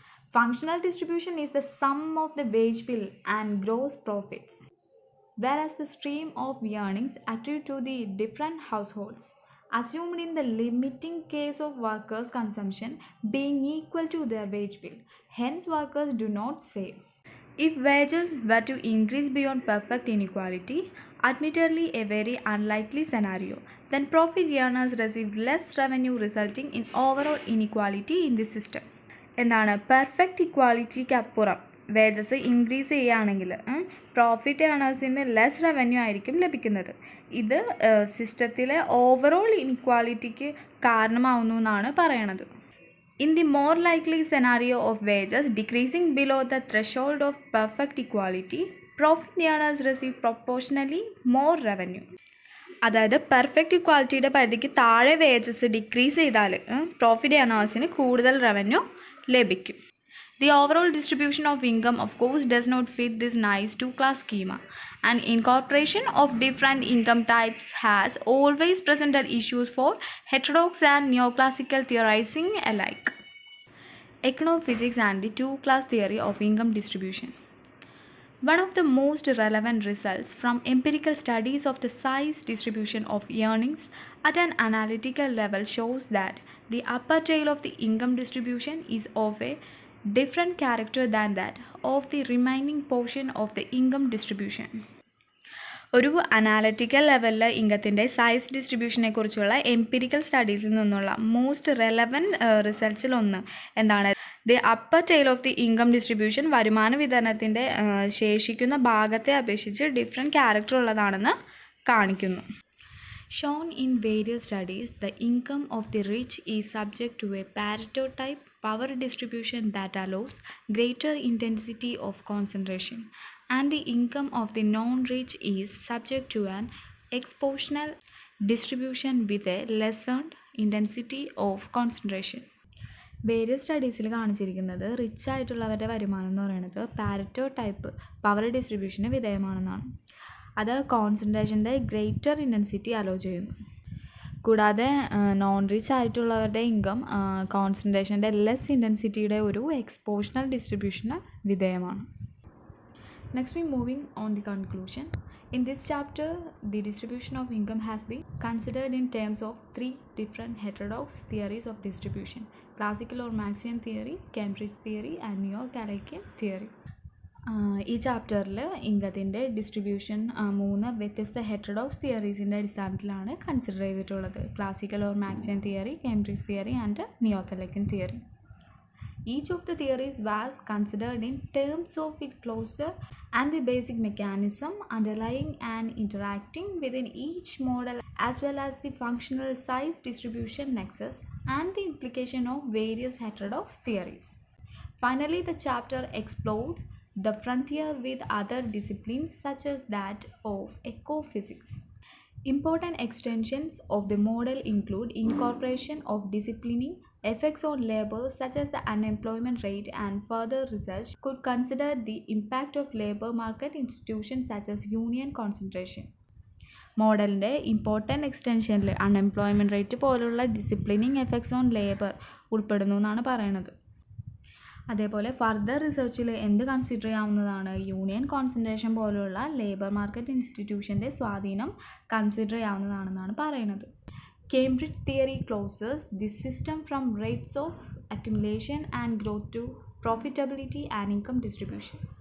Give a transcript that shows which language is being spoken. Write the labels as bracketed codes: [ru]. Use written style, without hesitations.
[en] Functional distribution is the sum of the wage bill and gross profits, whereas the stream of earnings accrue to the different households, assumed in the limiting case of workers' consumption being equal to their wage bill. Hence, workers do not save. If wages were to increase beyond perfect inequality, admittedly a very unlikely scenario, then profit earners receive less revenue, resulting in overall inequality in the system. [ml] എന്താണ് perfect ഇക്വാളിറ്റിക്ക് അപ്പുറം wages increase ചെയ്യുകയാണെങ്കിൽ profit ഏണേഴ്സിന് less revenue ആയിരിക്കും ലഭിക്കുന്നത്. ഇത് സിസ്റ്റത്തിലെ overall ഇൻഇക്വാലിറ്റിക്ക് കാരണമാവുന്നു എന്നാണ് പറയണത്. [en] In the more likely scenario of wages decreasing below the threshold of perfect equality, profit earners receive proportionally more revenue. [ml] അതായത് പെർഫെക്റ്റ് ഇക്വാലിറ്റിയുടെ പരിധിക്ക് താഴെ വേജസ് ഡിക്രീസ് ചെയ്താൽ പ്രോഫിറ്റ് ഏണേഴ്സിന് കൂടുതൽ റവന്യൂ ലഭിക്കും. [en] The overall distribution of income, of course, does not fit this nice two-class schema. An incorporation of different income types has always presented issues for heterodox and neoclassical theorizing alike. Econophysics and the two-class theory of income distribution. One of the most relevant results from empirical studies of the size distribution of earnings at an analytical level shows that the upper tail of the income distribution is of a different character than that of the remaining portion of the income distribution. [ml] ഒരു analytical ലെവലിൽ ഇൻകത്തിൻ്റെ size ഡിസ്ട്രിബ്യൂഷനെ കുറിച്ചുള്ള empirical സ്റ്റഡീസിൽ നിന്നുള്ള most relevant റിസൾട്ട്സിലൊന്ന് എന്താണ്, [en] the upper tail of the income distribution [ml] വരുമാന വിതരണത്തിൻ്റെ ശേഷിക്കുന്ന ഭാഗത്തെ അപേക്ഷിച്ച് different character ഉള്ളതാണെന്ന് കാണിക്കുന്നു. [en] Shown in various studies, the income of the rich is subject to a Pareto type power distribution that allows greater intensity of concentration, and the income of the non-rich is subject to an exponential distribution with a lessened intensity of concentration. [ml] Various സ്റ്റഡീസിൽ കാണിച്ചിരിക്കുന്നത് rich ആയിട്ടുള്ളവരുടെ വരുമാനം എന്ന് പറയുന്നത് Pareto type power ഡിസ്ട്രിബ്യൂഷന് വിധേയമാണെന്നാണ്. അത് കോൺസെൻട്രേഷൻ്റെ greater intensity hello ചെയ്യുന്നു. കൂടാതെ non rich ആയിട്ടുള്ളവരുടെ income കോൺസെൻട്രേഷൻ്റെ less ഇൻറ്റൻസിറ്റിയുടെ ഒരു എക്സ്പോഷണൽ ഡിസ്ട്രിബ്യൂഷന് വിധേയമാണ്. [en] Next we moving on the conclusion. In this chapter, the distribution of income has been considered in terms of three different heterodox theories of distribution: classical or Marxian theory, Cambridge theory, and Neo-Calakian theory. [ml] ഈ ചാപ്റ്ററിൽ ഇൻകത്തിൻ്റെ distribution 3 വ്യത്യസ്ത heterodox തിയറീസിൻ്റെ അടിസ്ഥാനത്തിലാണ് consider ചെയ്തിട്ടുള്ളത്: [en] Classical or Marxian theory, Cambridge theory and neo-Kaleckian theory. Each of the theories was considered in terms of its closure and the basic mechanism underlying and interacting within each model, as well as the functional size distribution nexus and the implication of various heterodox theories. Finally, the chapter explored the frontier with other disciplines such as that of ecophysics. Important extensions of the model include incorporation of disciplining effects on labor such as the unemployment rate, and further research could consider the impact of labor market institutions such as union concentration. [ml] മോഡലിൻ്റെ important എക്സ്റ്റൻഷനിൽ unemployment rate പോലുള്ള [en] disciplining effects on labour [ml] ഉൾപ്പെടുന്നു എന്നാണ് പറയണത്. അതേപോലെ further റിസർച്ചിൽ എന്ത് consider ചെയ്യാവുന്നതാണ്? Union concentration പോലുള്ള labour market ഇൻസ്റ്റിറ്റ്യൂഷൻ്റെ സ്വാധീനം consider ചെയ്യാവുന്നതാണെന്നാണ് പറയുന്നത്. [en] Cambridge theory closes this system from rates of accumulation and growth to profitability and income distribution.